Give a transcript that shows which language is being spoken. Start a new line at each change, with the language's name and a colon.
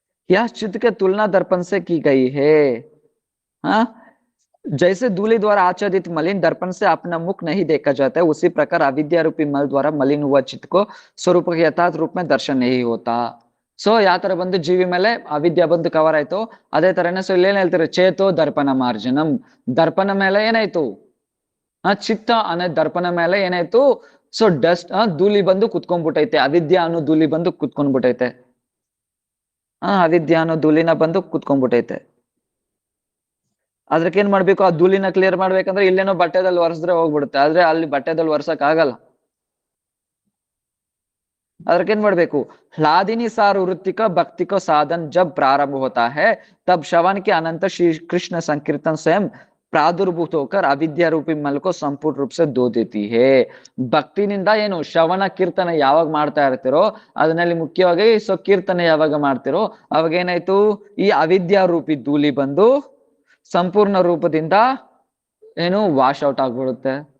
Hindi: यह चित्त के तुलना दर्पण से की गई है. हाँ, जैसे धूलि द्वारा आच्छादित मलिन दर्पण से अपना मुख नहीं देखा जाता है, उसी प्रकार अविद्या रूपी मल द्वारा मलिन हुआ चित्त को स्वरूप के यथार्थ रूप में दर्शन नहीं होता.
Kannada: ಸೊ ಯಾವ ತರ ಬಂದು ಜೀವಿ ಮೇಲೆ ಅವಿದ್ಯಾ ಬಂದು ಕವರ್ ಆಯ್ತು, ಅದೇ ತರನೇ ಸೊ ಇಲ್ಲೇನ್ ಹೇಳ್ತಾರೆ,
Sanskrit: ಚೇತೋ ದರ್ಪಣ ಮಾರ್ಜನಂ.
Kannada: ದರ್ಪಣ ಮೇಲೆ ಏನಾಯ್ತು, ಚಿತ್ತ ಅನ್ನೋ ದರ್ಪಣ ಮೇಲೆ ಏನಾಯ್ತು, ಸೊ ಡಸ್ಟ್ ಧೂಳಿ ಬಂದು ಕುತ್ಕೊಂಡ್ಬಿಟ್ಟೈತೆ, ಅವಿದ್ಯಾ ಅನ್ನೋ ಧೂಳಿ ಬಂದು ಕುತ್ಕೊಂಡ್ಬಿಟ್ಟೈತೆ. ಅವಿದ್ಯಾ ಅನ್ನೋ ಧೂಳಿನ ಬಂದು ಕುತ್ಕೊಂಡ್ಬಿಟ್ಟೈತೆ. ಅದಕ್ಕೇನ್ ಮಾಡ್ಬೇಕು, ಆ ಧೂಳಿನ ಕ್ಲಿಯರ್ ಮಾಡ್ಬೇಕಂದ್ರೆ ಇಲ್ಲೇನೋ ಬಟ್ಟೆದಲ್ಲಿ ಒರೆಸಿದ್ರೆ ಹೋಗ್ಬಿಡುತ್ತೆ, ಆದ್ರೆ ಅಲ್ಲಿ ಬಟ್ಟೆದಲ್ಲಿ ಒರ್ಸಕ್ ಆಗಲ್ಲ. ಅದಕ್ಕೇನ್ ಮಾಡ್ಬೇಕು,
Hindi: ह्लादिनी सार वृत्ति का भक्ति को साधन जब प्रारंभ होता है, तब श्रवण के अनंत श्री कृष्ण संकीर्तन स्वयं प्रादुर्भूत होकर अविद्या रूपी मल को संपूर्ण रूप से धो देती है.
Kannada: ಭಕ್ತಿನಿಂದ ಏನು ಶ್ರವಣ ಕೀರ್ತನೆ ಯಾವಾಗ ಮಾಡ್ತಾ ಇರ್ತಿರೋ, ಅದನ್ನಲ್ಲಿ ಮುಖ್ಯವಾಗಿ ಸೊ ಕೀರ್ತನೆ ಯಾವಾಗ ಮಾಡ್ತಿರೋ ಅವಾಗ ಏನಾಯ್ತು, ಈ ಅವಿದ್ಯಾ ರೂಪಿ ಧೂಳಿ ಬಂದು ಸಂಪೂರ್ಣ ರೂಪದಿಂದ ಏನು
English: wash out
Kannada: ಆಗ್ಬಿಡುತ್ತೆ.